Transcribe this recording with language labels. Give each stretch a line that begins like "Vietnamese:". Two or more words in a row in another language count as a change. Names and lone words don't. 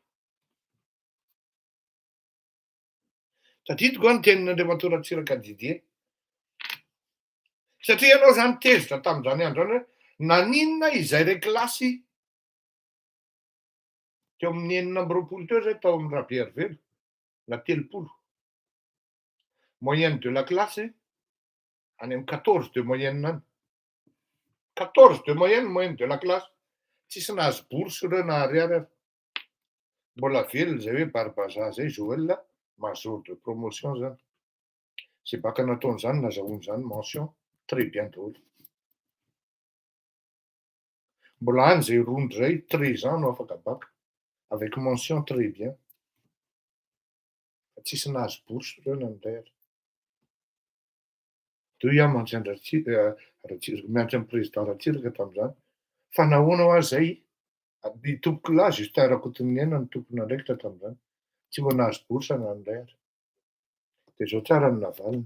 Malagasy: Tadidiko ny tenin'Andriamanitra Ratsiraka-Didier. Satria ianao zany tezitra tamin'izany andro zany hoe naninona izay rekilasy teo amin'ny 4 teo zay tao amin'ny Rabearivelo na 30.
French: Moyenne de la classe
Malagasy: any amin'ny
French: 14 de moyenne any. 14 de moyenne de la classe.
Malagasy: Tsisy nahazo bourse ireo na ariary ary. Mbola velona zay hoe Barbaza zay Joël
French: major de promotion
Malagasy: zany. Zay baka nataon'izany nazahoany zany
French: mention très bien
Malagasy: daholo. Mbola any zay rondry zay 13 ans no afaka baka
French: avec mention très bien.
Malagasy: Tsisy nahazo bourse ireo nanday ary. Teo iaho miantso miantso amin'ny président Ratsiraka tamin'izany. Fa nahoana ho azy zay? Ny tompoko lahy Justin Rakotominiana ny tompony andraikitra tamin'izany. Tsy mba nahazo bourse nanday ary. Dia zao tsara ny navaliny.